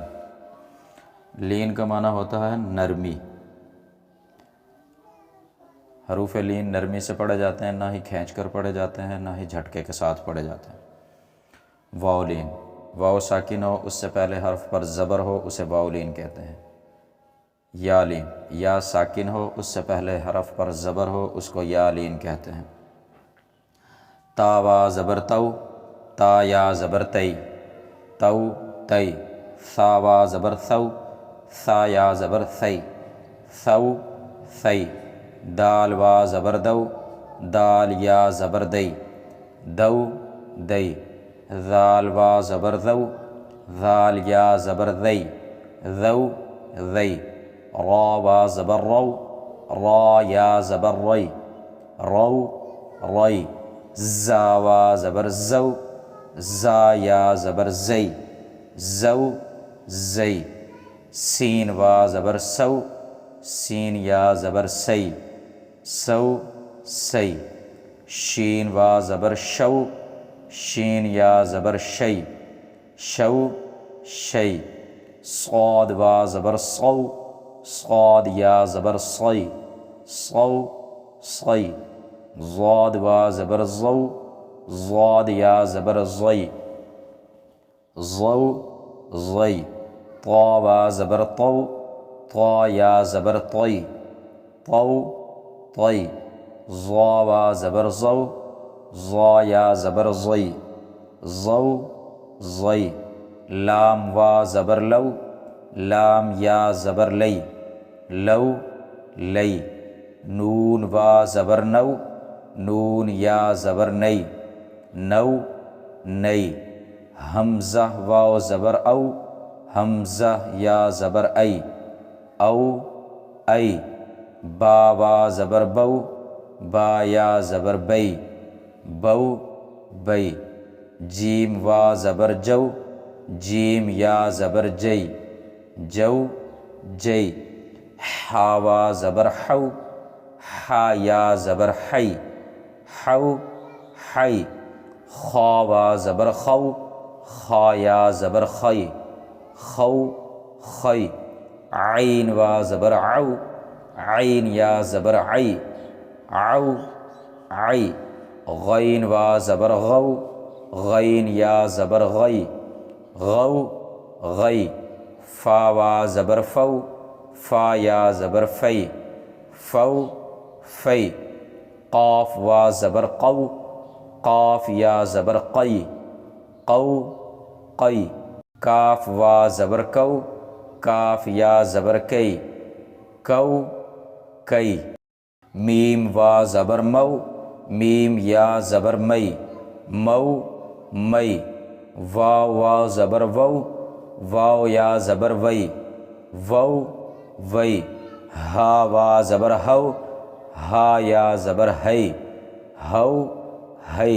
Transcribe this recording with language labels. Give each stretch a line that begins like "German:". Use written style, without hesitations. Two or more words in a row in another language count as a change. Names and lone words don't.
Urdu: لین کا معنی ہوتا ہے نرمی، حروف لین نرمی سے پڑھے جاتے ہیں، نہ ہی کھینچ کر پڑھے جاتے ہیں، نہ ہی جھٹکے کے ساتھ پڑھے جاتے ہیں۔ واو لین، واو ساکن ہو اس سے پہلے حرف پر زبر ہو اسے واو لین کہتے ہیں۔ یا لین، یا ساکن ہو اس سے پہلے حرف پر زبر ہو اس کو یا لین کہتے ہیں۔ تا وا زبر تو، تا یا زبر تی، تو تی۔ ثا وا زبر ثو، ثا یا زبر ثی، ثو ثی۔ دال وا زبر دو، دال یا زبر دی، دو دی۔ ذال وا زبر ذو، ذال یا زبر ذی، ذو ذی۔ را وا زبر رو، را یا زبر ری، رو ری۔ زا وا زبر زو، زا یا زبر زی، زو زی۔ سین وا زبر سو، سین یا زبر سی، سو سی۔ شین وا زبر شو، شین یا زبر شی، شو شی۔ صاد وا زبر صو، صاد یا زبر صی، صو صی۔ ضاد وا زبر ضو، ضاد یا زبر ضی، ضو ضی۔ طا وا زبر طو، طا یا زبر طی، طو طی۔ ظا وا زبر ضو، ضا یا زبر ضی، ضو ضی۔ لام وا زبر لو، لام یا زبر لی، لو لی۔ نون وا زبر نو، نون یا زبر نئی، نو نئی۔ حمزہ واو زبر او، حمزہ یا زبر ای، او ای۔ با وا زبر بو، با یا زبر بئی، بو بئی۔ جیم وا زبر جو، جیم یا زبر جئی، جو جئی۔ حا وا زبر حو، حا یا زبر حی، حو حی۔ خا وا زبر خو، خا یا زبر خی، خو خی۔ عین وا زبر عو، عین یا زبر عی، عو عی۔ غین وا زبر غو، غین یا زبر غی، غو غی۔ فا وا زبر فو، فا یا زبر فی، فو فی۔ قاف وا زبر قو، قاف یا زبر قی، قو قی۔ کاف وا زبر کو، کاف یا زبر کی، کو کی۔ میم وا زبر مو، میم یا زبر مئی، مو مئی۔ واو وا زبر وو، واو یا زبر وئی، وو وئی۔ ہا وا زبر ہو، ہا یا زبر ہئی، ہو ہئی۔